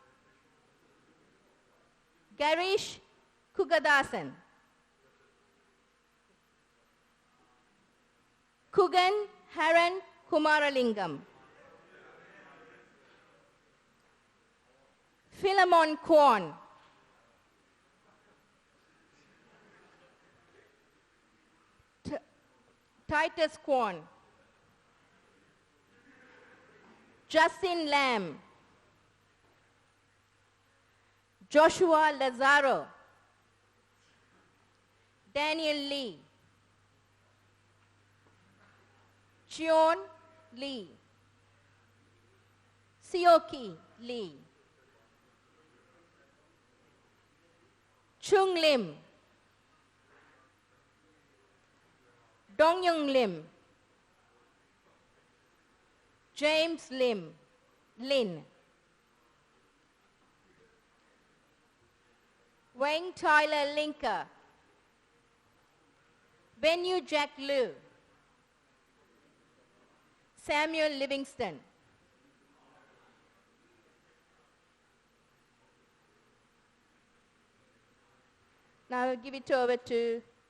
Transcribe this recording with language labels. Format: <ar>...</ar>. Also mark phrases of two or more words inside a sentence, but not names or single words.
<en>Garish Kugadasan, Kugan Haran Kumaralingam, Philemon Kwon, Titus Kwon, Justin Lamb, Joshua Lazaro, Daniel Lee, Chion Lee, Sioki Lee, Chung Lim, Dong Young Lim, James Lin, Wayne Tyler Linker, Benyu Jack Liu, Samuel Livingston, now I'll give it over to</en>